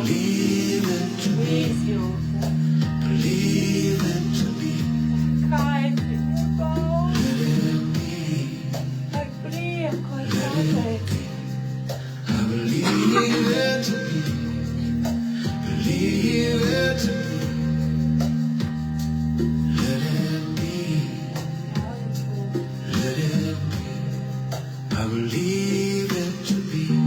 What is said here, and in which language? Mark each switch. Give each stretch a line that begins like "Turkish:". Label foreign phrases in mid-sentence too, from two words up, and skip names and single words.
English: believe it to be.
Latvian: Izjūtam.
English: Believe it to be.
Latvian: Kaifi. Baudu.
English: Let it be.
Latvian: Ar prieku. Ar pateicību.
English: I believe it to be. Believe it to be. Let it be. Let it be. I believe it to be.